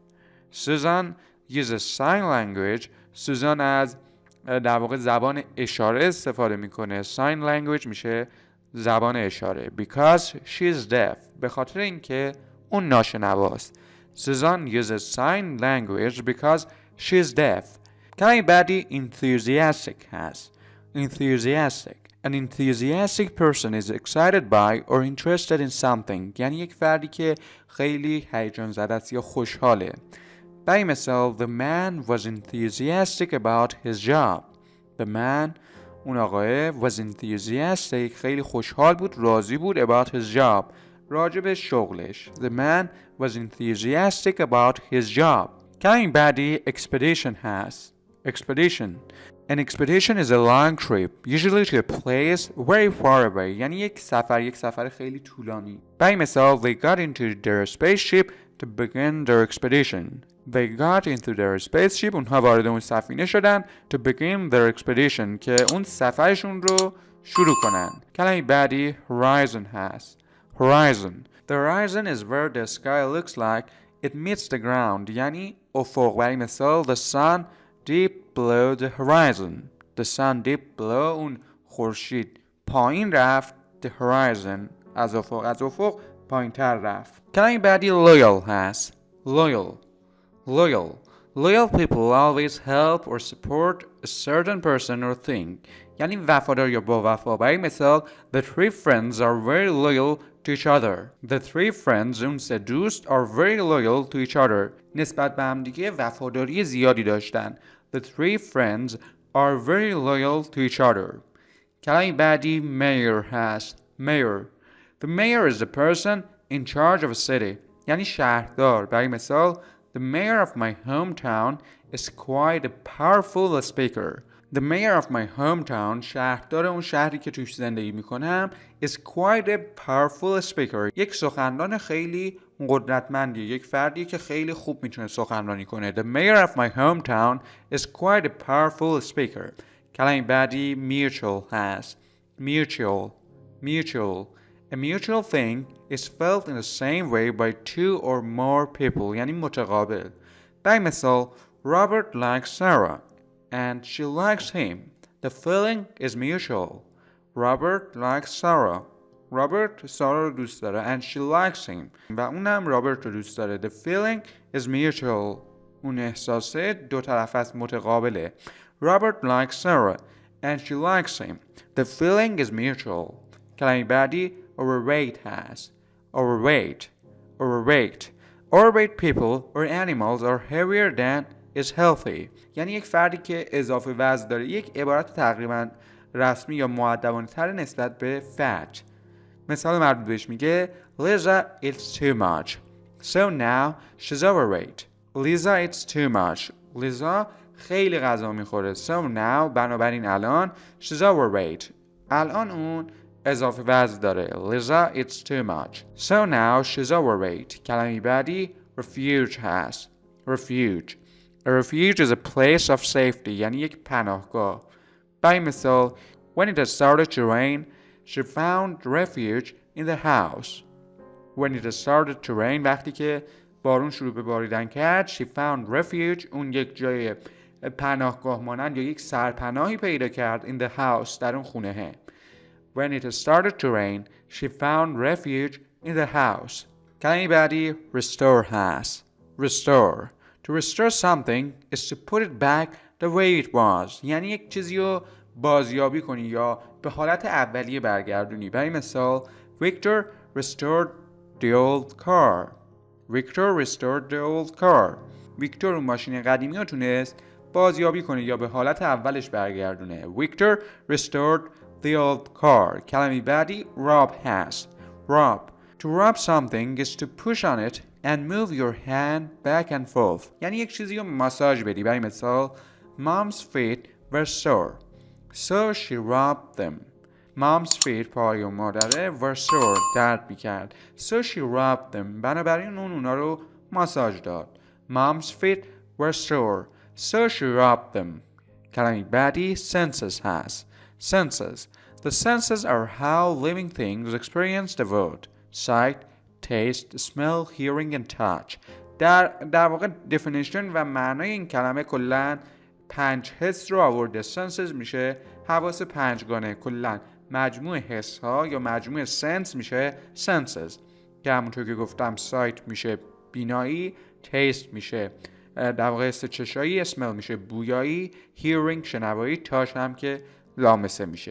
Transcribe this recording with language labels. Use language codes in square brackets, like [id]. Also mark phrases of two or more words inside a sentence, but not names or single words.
[en] Susan uses sign language. [fa] سوزان از در واقع زبان اشاره استفاده میکنه. [en] sign language [fa] میشه زبان اشاره. [en] because she's deaf. [fa] به خاطر اینکه اون ناشنواست. [en] Susan uses sign language because she's deaf. [fa] کلمه بعدی enthusiastic هست. [en] enthusiastic. An enthusiastic person is excited by or interested in something. [fa] یعنی یک فردی که خیلی هیجان زده است یا خوشحاله. برای مثال [en] The man was enthusiastic about his job. The man [fa] اون آقای [en] was enthusiastic [fa] خیلی خوشحال بود راضی بود [en] about his job [fa] راجع به شغلش. [en] The man was enthusiastic about his job. [fa] کلمه بعدی expedition هست. [en] expedition. An expedition is a long trip, usually to a place very far away. [fa] یعنی یک سفر خیلی طولانی. برای مثال [en] They got into their spaceship to begin their expedition. They got into their spaceship. [fa] اونها وارد اون سفینه شدن [en] to begin their expedition [fa] که اون سفرشون رو شروع کنن. کلمه بعدی horizon هست. [en] horizon. The horizon is where the sky looks like it meets the ground. [fa] یعنی افق. برای مثال [en] The sun deep below the horizon. The sun deep below [fa] اون خورشید پایین رفت. [en] The horizon [fa] از افق پایین تر رفت. کلمه بعدی loyal هست. [en] loyal. loyal. Loyal people always help or support a certain person or thing. [fa] یعنی وفادار یا با وفا. برای مثال [en] The three friends are very loyal to each other. The three friends [fa] اون سه دوست [en] are very loyal to each other. [fa] نسبت به هم دیگه وفاداری زیادی داشتن. [en] The three friends are very loyal to each other. [fa] کلمه بعدی mayor هست. [en] mayor. The mayor is the person in charge of a city. [fa] یعنی شهردار. برای مثال [en] The mayor of my hometown is quite a powerful speaker. The mayor of my hometown [fa] شهردار اون شهری که توش زندگی میکنم [en] is quite a powerful speaker. [fa] یک سخنران خیلی قدرتمندی. یک فردی که خیلی خوب میتونه سخنرانی کنه. [en] The mayor of my hometown is quite a powerful speaker. [fa] کلمه بعدی mutual هست. [en] mutual. mutual. A mutual thing is felt in the same way by two or more people. [fa] یعنی متقابل. برای مثال [en] Robert likes Sarah and she likes him. The feeling is mutual. Robert likes Sarah. [fa] Robert سارا رو دوست داره [en] and she likes him. [fa] و اونم رابرت رو دوست داره. [en] The feeling is mutual. [fa] اون احساسه دو طرف است متقابله. [en] Robert likes Sarah and she likes him. The feeling is mutual. [fa] کلمه بعدی overweight هست. [en] overweight. overweight. overweight people or animals are heavier than is healthy. [fa] یعنی یک فردی که اضافه وزن داره. یک عبارت تقریبا رسمی یا مؤدبانه تر نسبت به fat. مثال مربوط بهش میگه [en] Lisa eats too much. So now she's overweight. Lisa eats too much. [fa] Lisa خیلی غذا میخوره. [en] So now [fa] بنابراین الان [en] she's overweight. [fa] الان اون اضافه وزن داره. [en] Lisa eats too much. So now she's overweight. [fa] کلمه بعدی refuge هست. [en] refuge. A refuge is a place of safety. [fa] یعنی یک پناهگاه. برای مثال [en] When it had started to rain, she found refuge in the house. When it had started to rain, [fa] وقتی که بارون شروع به باریدن کرد, [en] she found refuge. [fa] اون یک جای پناهگاه مانند یا یک سرپناهی پیدا کرد [en] in the house [fa] در اون خونه. [en] When it started to rain, she found refuge in the house. [fa] کلمه بعدی restore هست. [en] Restore. To restore something is to put it back the way it was. [fa] یعنی یک چیزی رو بازیابی کنی یا به حالت اولیه برگردونی. برای مثال [en] Victor restored the old car. Victor restored the old car. [fa] ویکتور اون ماشین قدیمی رو تونست بازیابی کنه یا به حالت اولش برگردونه. [en] Victor restored the old car. [fa] کلمه بعدی rob هست. Rob. [en] To rub something is to push on it and move your hand back and forth. [fa] یعنی یک چیزی رو ماساژ بدی. برای مثال [en] Mom's feet were sore, so she rubbed them. Mom's feet [fa] پای مادره [en] were sore [fa] درد میکرد. [en] So she rubbed them. [fa] بنابراین اونا رو ماساژ داد. [en] Mom's feet were sore, so she rubbed them. [fa] کلمه بعدی senses هست. Senses. [en] The senses are how living things experience the world. Sight, taste, smell, hearing and touch. [fa] در واقع definition و معنای این کلمه کلاً 5 حس رو آورده. senses میشه حواس پنجگانه. کلاً مجموع حس ها یا مجموع sense میشه senses که همونطور که گفتم sight میشه بینایی، taste میشه در واقع حس چشایی، smell میشه بویایی، hearing شنوایی، touch هم که لامسه میشه.